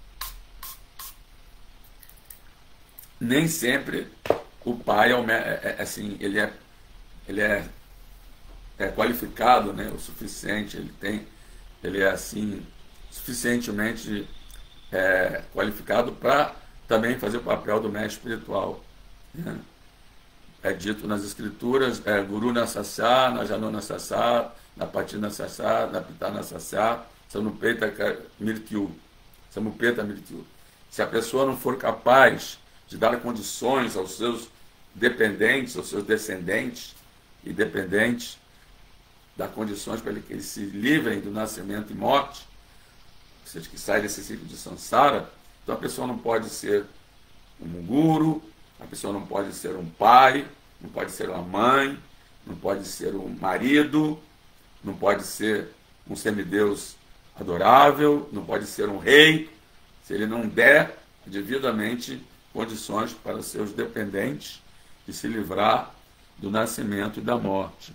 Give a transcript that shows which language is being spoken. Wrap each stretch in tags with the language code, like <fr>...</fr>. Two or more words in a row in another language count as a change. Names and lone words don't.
<pt>Nem sempre o pai assim, ele é qualificado, né, o suficiente, ele é assim suficientemente qualificado para também fazer o papel do mestre espiritual, né? é dito nas escrituras,</pt> <sa>Guru Nassasá, Najano Nassasá, Napati Nassasá, Napita Nassasá, Samupeta Mirtyu. Samupeta Mirtyu.</sa> <pt>Se a pessoa não for capaz de dar condições aos seus dependentes, aos seus descendentes e dependentes, dar condições para que eles se livrem do nascimento e morte, ou seja, que saia desse ciclo de samsara, então a pessoa não pode ser um guru, a pessoa não pode ser um pai, não pode ser uma mãe, não pode ser um marido, não pode ser um semideus adorável, não pode ser um rei, se ele não der devidamente condições para seus dependentes de se livrar do nascimento e da morte.</pt>